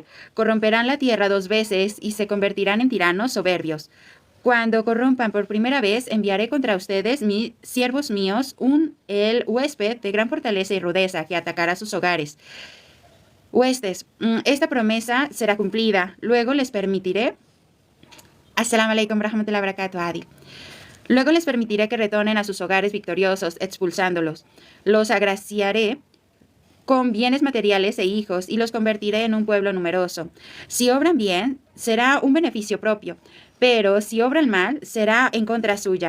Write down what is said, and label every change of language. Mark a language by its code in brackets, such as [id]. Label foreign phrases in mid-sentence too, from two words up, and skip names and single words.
[es] Corromperán la tierra 2 veces y se convertirán en tiranos soberbios. Cuando corrompan por primera vez, enviaré contra ustedes, mis siervos míos, el huésped de gran fortaleza y rudeza que atacará sus hogares. Huestes, esta promesa será cumplida. Luego les permitiré... [ar] السلام عليكم ورحمة الله وبركاته, [es] Adi. Luego les permitiré que retornen a sus hogares victoriosos, expulsándolos. Los agraciaré con bienes materiales e hijos y los convertiré en un pueblo numeroso. Si obran bien, será un beneficio propio, pero si obran mal, será en contra suya.